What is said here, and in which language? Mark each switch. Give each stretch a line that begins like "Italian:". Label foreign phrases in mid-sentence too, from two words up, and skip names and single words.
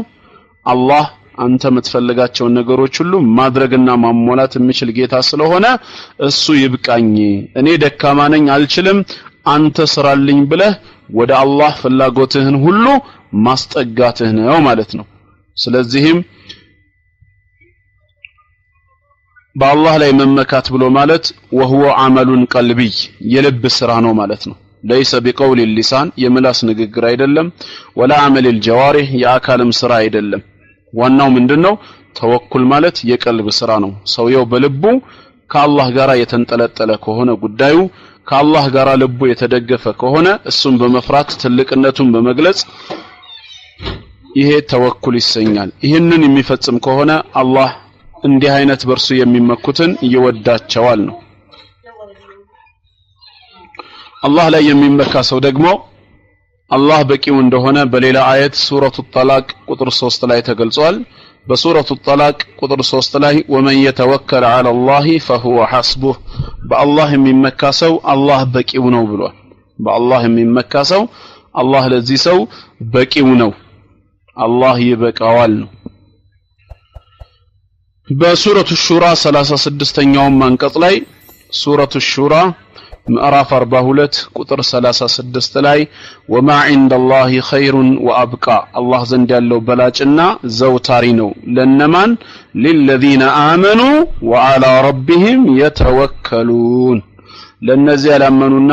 Amharic: አላህ አንተ የምትፈልጋቸውን ነገሮች ሁሉ ማድረግና ማሟላት የሚችል ጌታ ስለሆነ እሱ ይብቃኝ፣ እኔ ደካማ ነኝ አልችልም፣ አንተ ስራልኝ ብለህ ወደ አላህ ፍላጎትህን ሁሉ ማስጠጋትህ ነው ማለት ነው። ስለዚህም በአላህ ላይ መመካት ብሎ ማለት
Arabic: وهو عمل قلبي
Amharic: የልብ ስራ ነው ማለት ነው።
Arabic: ليس بقول اللسان
Amharic: የምላስ ንግግር አይደለም፣
Arabic: ولا عمل الجوارح
Amharic: የአካልም ስራ አይደለም። ዋናው ምንድነው? ተወኩል ማለት የቀልብ ስራ ነው። ሰውየው በልቡ ከአላህ ጋር የተንጠለጠለ ከሆነ ጉዳዩ ከአላህ ጋር ልቡ የተደገፈ ከሆነ እሱን በመፍራት ትልቅነቱን በመግለጽ ይሄ ተወኩል ይሰኛል። ይህንን የሚፈጽም ከሆነ አላህ እንዲህ አይነት በርሱ የሚመኩትን ይወዳቸዋል ነው። አላህ ላይ የሚመካ ሰው ደግሞ አላህ በቂው እንደሆነ በሌላ አየት ሱረቱ ጠላቅ ቁጥር 3 ላይ ተገልጿል። በሱረቱ ጠላቅ ቁጥር 3 ላይ
Arabic: ومن يتوكل على الله فهو حسبه
Amharic: በአላህ የሚመካ ሰው አላህ በቂው ነው ብሏል። በአላህ የሚመካ ሰው አላህ ለዚህ ሰው በቂው ነው፣ አላህ ይበቃዋል ነው። በሱረቱ ሹራ 36ኛው አንቀጽ ላይ ሱረቱ ሹራ ምዕራፍ 42 ቁጥር 36 ላይ
Arabic: وما عند الله خير وأبقى
Amharic: አላህ ዘንድ ያለው በላጭና ዘውታሪ ነው ለነማን
Arabic: للذين آمنوا وعلى ربهم يتوكلون
Amharic: ለነዚህ ያላመኑና